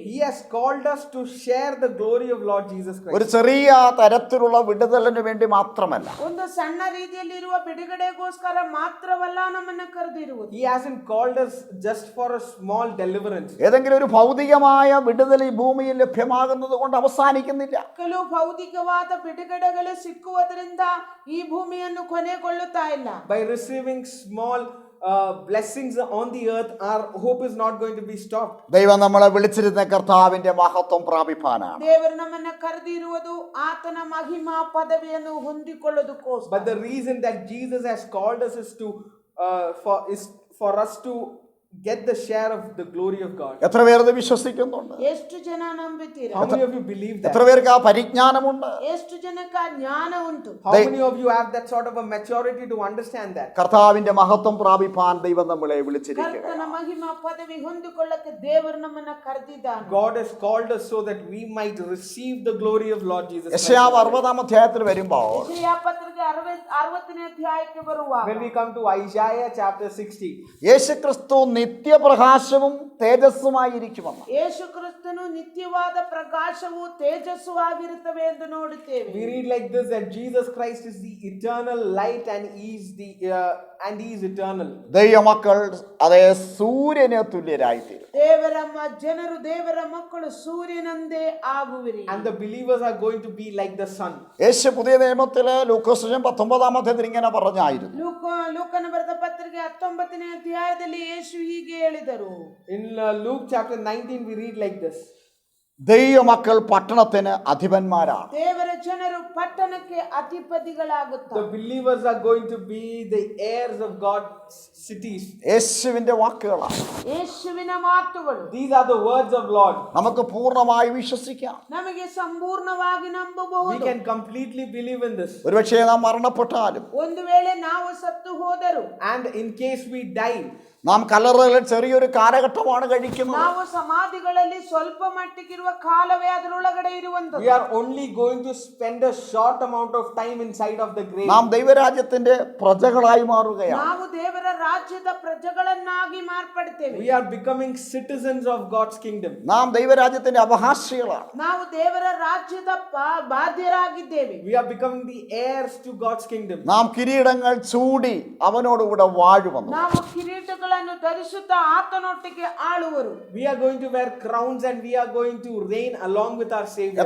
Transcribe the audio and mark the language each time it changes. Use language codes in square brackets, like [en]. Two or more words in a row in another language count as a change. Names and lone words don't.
[en] He has called us to share the glory of Lord Jesus Christ. [ml] ഒരു ചെറിയ തരത്തിലുള്ള വിടുതലിന് വേണ്ടി മാത്രമല്ല. [kn] ಒಂದು ಸಣ್ಣ ರೀತಿಯಲ್ಲಿರುವ ಬಿಡುಗಡೆಗೋಸ್ಕರ ಮಾತ್ರವಲ್ಲ ನಮ್ಮನ್ನ ಕರೆದಿರುವುದು. [en] He hasn't called us just for a small deliverance. [ml] ഏതെങ്കിലും ഒരു ഭൗതികമായ വിടുതൽ ഈ ഭൂമിയിൽ ലഭ്യമാകുന്നത് കൊണ്ട് അവസാനിക്കുന്നില്ല. [kn] ಕೆಲವು ಭೌತಿಕವಾದ ಬಿಡುಗಡೆಗಳು ಸಿಕ್ಕುವುದರಿಂದ ಈ ಭೂಮಿಯನ್ನು ಕೊನೆಗೊಳ್ಳುತ್ತಾ ಇಲ್ಲ. [en] By receiving small blessings on the earth, our hope is not going to be stopped. [ml] ദൈവം നമ്മളെ വിളിച്ചിരുന്ന കർത്താവിന്റെ മഹത്വം പ്രാപിപ്പാനാണ്. [kn] ದೇವರು ನಮ್ಮನ್ನ ಕರೆದಿರುವುದು ಆತನ ಮಹಿಮಾ ಪದವಿಯನ್ನು ಹೊಂದಿಕೊಳ್ಳುವುದಕ್ಕೋಸ್ಕರ. [en] But the reason that Jesus has called us is for us to get the share of the glory of God. [ml] എത്ര പേർ ഇത് വിശ്വസിക്കുന്നുണ്ട്? [kn] ಎಷ್ಟು ಜನ ನಂಬುತ್ತೀರಾ? [en] How many of you believe that? [ml] എത്ര പേർക്ക് ആ പരിജ്ഞാനമുണ്ട്? [kn] ಎಷ್ಟು ಜನಕ್ಕೆ ಜ್ಞಾನ ಉಂಟು? [en] How many of you have that sort of a maturity to understand that? [ml] കർത്താവിന്റെ മഹത്വം പ്രാപിപ്പാൻ ദൈവം നമ്മളെ വിളിച്ചിരിക്കുക. [kn] ಕರ್ತನ ಮಹಿಮಾ ಪದವಿ ಹೊಂದಿಕೊಳ್ಳಕ್ಕೆ ದೇವರು ನಮ್ಮನ್ನ ಕರೆದಿದ್ದಾನೆ. [en] God has called us so that we might receive the glory of Lord Jesus Christ. [ml] യെശയ്യാവ് 60-ാം അധ്യായത്തിൽ വരുമ്പോൾ [kn] ಯೆಶಾಯ ಪತ್ರಿಕೆ 60ನೇ ಅಧ್ಯಾಯಕ್ಕೆ ಬರುವಾಗ [en] When we come to Isaiah chapter 60, [ml] യേശുക്രിസ്തു നിത്യപ്രകാശവും തേജസ്സുമായിരിക്കുമെന്ന്. [kn] ಯೇಸು ಕ್ರಿಸ್ತನು ನಿತ್ಯವಾದ ಪ್ರಕಾಶವು ತೇಜಸ್ಸು ಆಗಿರುತ್ತವೆ ಎಂದು ನೋಡುತ್ತೇವೆ. [en] we read like this, that Jesus Christ is the eternal light and he is eternal. [ml] ദൈവമക്കൾ അതേ സൂര്യന് തുല്യരായിത്തീരും. [kn] ಜನರು ದೇವರ ಮಕ್ಕಳು ಸೂರ್ಯನಂದೇ ಆಗುವಿರಿ. [en] And the believers are going to be like the sun. [ml] യേശു പുതിയ നിയമത്തില് ലൂക്കോസ് 19-ാം അധ്യായത്തിൽ ഇങ്ങനെ പറഞ്ഞായിരുന്നു. [kn] ಲೂಕನ ಬರೆದ ಪತ್ರಿಕೆ 19ನೇ ಅಧ್ಯಾಯದಲ್ಲಿ ಯೇಸು ಹೀಗೆ ಹೇಳಿದರು. [en] In Luke chapter 19 we read like this. [ml] ദൈവമക്കൾ പട്ടണത്തിന് അധിപന്മാരാണ്. [kn] ದೇವರ ಜನರು ಪಟ್ಟಣಕ್ಕೆ ಅಧಿಪತಿಗಳಾಗುತ್ತಾರೆ. [en] The believers are going to be the heirs of God's cities. [ml] യേശുവിന്റെ വാക്കുകളാണ്. [kn] ಯೇಸುವಿನ ಮಾತುಗಳು. [en] These are the words of Lord. [ml] നമുക്ക് പൂർണ്ണമായി വിശ്വസിക്കാം. [kn] ನಮಗೆ ಸಂಪೂರ್ಣವಾಗಿ ನಂಬಬಹುದು. [en] We can completely believe in this. [ml] ഒരുപക്ഷേ നാം മരണപ്പെട്ടാലും [kn] ಒಂದು ವೇಳೆ ನಾವು ಸತ್ತು ಹೋದರು, [en] And in case we die, [ml] നാം കല്ലറകളിൽ ചെറിയൊരു കാലഘട്ടമാണ് കഴിക്കുന്നത്. [kn] ನಾವು ಸಮಾಧಿಗಳಲ್ಲಿ ಸ್ವಲ್ಪ ಮಟ್ಟಿಗಿರುವ ಕಾಲವೇ ಅದರೊಳಗಡೆ ಇರುವಂತದ್ದು. [en] We are only going to spend a short amount of time inside of the grave. [ml] നാം ദൈവരാജ്യത്തിന്റെ പ്രജകളായി മാറുകയാണ്. [kn] ನಾವು ದೇವರ ರಾಜ್ಯದ ಪ್ರಜೆಗಳನ್ನಾಗಿ ಮಾರ್ಪಡ್ತೇವೆ. [en] We are becoming citizens of God's kingdom. [ml] നാം ദൈവരാജ്യത്തിന്റെ അവകാശികളാണ്. [kn] ನಾವು ದೇವರ ರಾಜ್ಯದ ಬಾಧ್ಯರಾಗಿದ್ದೇವೆ. [en] We are becoming the heirs to God's kingdom. [ml] നാം കിരീടങ്ങൾ ചൂടി അവനോടുകൂടെ വാഴുമെന്ന്. [kn] ನಾವು ಕಿರೀಟಗಳನ್ನು ಧರಿಸುತ್ತಾ ಆತನೊಟ್ಟಿಗೆ ಆಳುವರು. [en] We are going to wear crowns and we are going to reign along with our Savior.